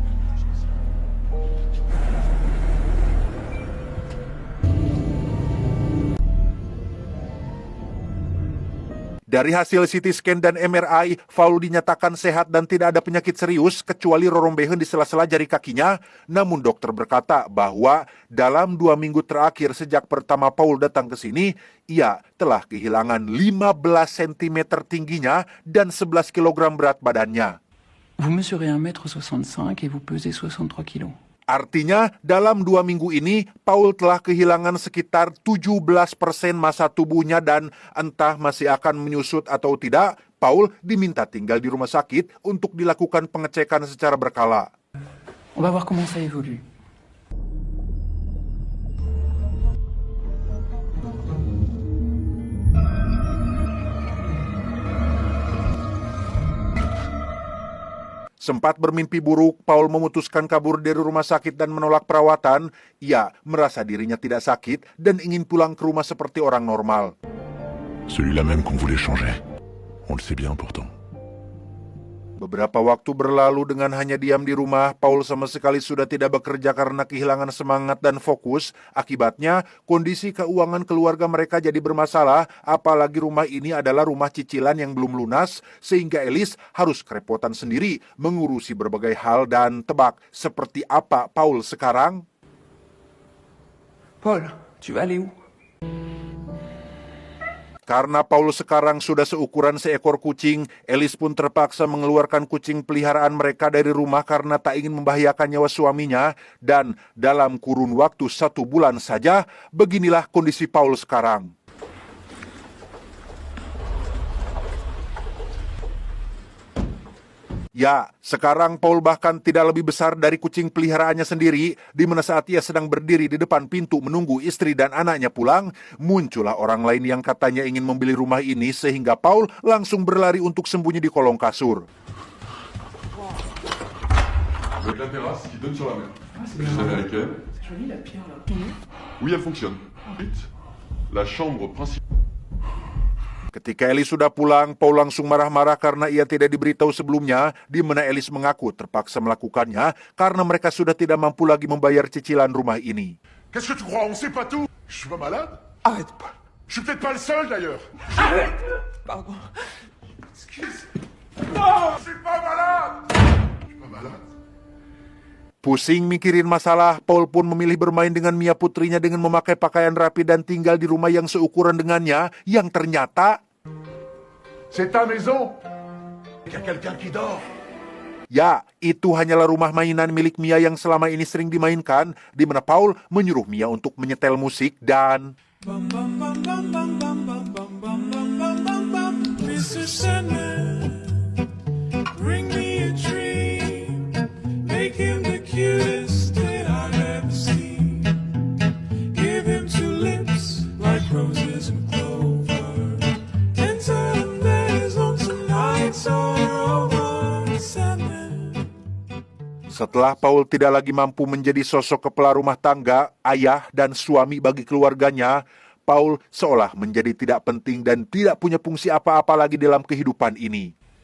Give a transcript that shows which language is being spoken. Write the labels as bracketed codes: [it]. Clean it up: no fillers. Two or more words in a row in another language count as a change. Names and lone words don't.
[id] Dari hasil [en] CT scan [id] dan MRI, Paul dinyatakan sehat dan tidak ada penyakit serius kecuali rorombehen di sela-sela jari kakinya. Namun dokter berkata bahwa dalam 2 minggu terakhir sejak pertama Paul datang ke sini, ia telah kehilangan 15 cm tingginya dan 11 kg berat badannya. [fr] Vous mesurez 1,65 m et vous pesez 63 kg. [id] Artinya, dalam 2 minggu ini, Paul telah kehilangan sekitar 17% massa tubuhnya dan entah masih akan menyusut atau tidak, Paul diminta tinggal di rumah sakit untuk dilakukan pengecekan secara berkala. [fr] On va voir comment ça évolue. [id] Sempat bermimpi buruk, Paul memutuskan kabur dari rumah sakit dan menolak perawatan. Ia merasa dirinya tidak sakit dan ingin pulang ke rumah seperti orang normal. [fr] celui-là même qu'on voulait changer. On le sait bien pourtant. [id] Beberapa waktu berlalu dengan hanya diam di rumah, Paul sama sekali sudah tidak bekerja karena kehilangan semangat dan fokus. Akibatnya, kondisi keuangan keluarga mereka jadi bermasalah, apalagi rumah ini adalah rumah cicilan yang belum lunas, sehingga Alice harus kerepotan sendiri mengurusi berbagai hal dan tebak seperti apa Paul sekarang. [fr] Paul, tu vas aller où? [id] Karena Paul sekarang sudah seukuran seekor kucing, Alice pun terpaksa mengeluarkan kucing peliharaan mereka dari rumah karena tak ingin membahayakan nyawa suaminya. Dan dalam kurun waktu 1 bulan saja, beginilah kondisi Paul sekarang. Ya, sekarang Paul bahkan tidak lebih besar dari kucing peliharaannya sendiri, di mana saat ia sedang berdiri di depan pintu menunggu istri dan anaknya pulang, muncullah orang lain yang katanya ingin membeli rumah ini sehingga Paul langsung berlari untuk sembunyi di kolong kasur. [fr] Avec la terrasse qui donne sur la mer. Église américaine. Jolie la pierre là. Oui, elle fonctionne. Vite. La chambre principale. [id] Ketika Alice sudah pulang, Paul langsung marah-marah karena ia tidak diberitahu sebelumnya, di mana Alice mengaku terpaksa melakukannya karena mereka sudah tidak mampu lagi membayar cicilan rumah ini. [fr] Qu'est-ce que tu crois? On sait pas tout. Je suis pas malade? Arrête, Paul. Je suis peut-être pas le seul d'ailleurs. Arrête. Pardon. Excuse. Non, je suis pas malade. Je suis pas malade. [id] Pusing mikirin masalah, Paul pun memilih bermain dengan Mia putrinya dengan memakai pakaian rapi dan tinggal di rumah yang seukuran dengannya, yang ternyata... [fr] C'est ta maison. Il y a quelqu'un qui dort. [id] Ya, itu hanyalah rumah mainan milik Mia yang selama ini sering dimainkan, di mana Paul menyuruh Mia untuk menyetel musik dan... [en] Mr. Sandman, bring me a dream, make him the cutest that I've ever seen. Give him 2 lips like roses and clover, and tell him that his lonesome nights are over. Sandman. [id] Setelah Paul tidak lagi mampu menjadi sosok kepala rumah tangga, ayah, dan suami bagi keluarganya, Paul seolah menjadi tidak penting dan tidak punya fungsi apa-apa lagi dalam kehidupan ini.